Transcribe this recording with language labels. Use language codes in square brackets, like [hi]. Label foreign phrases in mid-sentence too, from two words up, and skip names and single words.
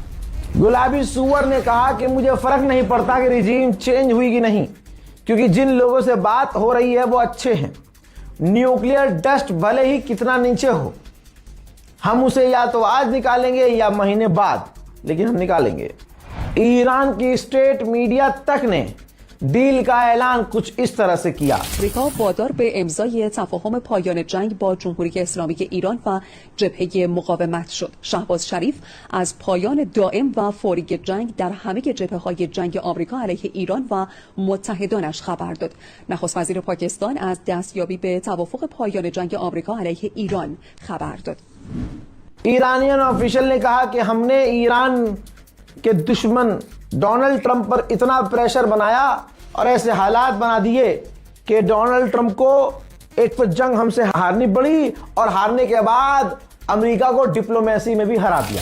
[hi] गुलाबी सूअर ने कहा कि मुझे फर्क नहीं पड़ता कि [en] regime change [hi] हुई कि नहीं, क्योंकि जिन लोगों से बात हो रही है वो अच्छे हैं। [en] nuclear dust [hi] भले ही कितना नीचे हो, हम उसे या तो आज निकालेंगे या महीने बाद, लेकिन हम निकालेंगे। ईरान की [en] state media [hi] तक ने डील का ऐलान कुछ इस तरह से किया। [fa] آمریکا وادار به امضای تفاهم پایان جنگ با جمهوری اسلامی ایران و جبهه مقاومت شد. شهباز شریف از پایان دائم و فوری جنگ در همه جبهه‌های جنگ آمریکا علیه ایران و متحدانش خبر داد. نخست وزیر پاکستان از دستیابی به توافق پایان جنگ آمریکا علیه ایران خبر داد. [en] Iranian official [hi] ने कहा कि हमने ईरान के दुश्मन डोनाल्ड ट्रंप पर इतना प्रेशर बनाया और ऐसे हालात बना दिए कि डोनाल्ड ट्रंप को एक तो जंग हमसे हारनी पड़ी और हारने के बाद अमेरिका को डिप्लोमेसी में भी हरा दिया।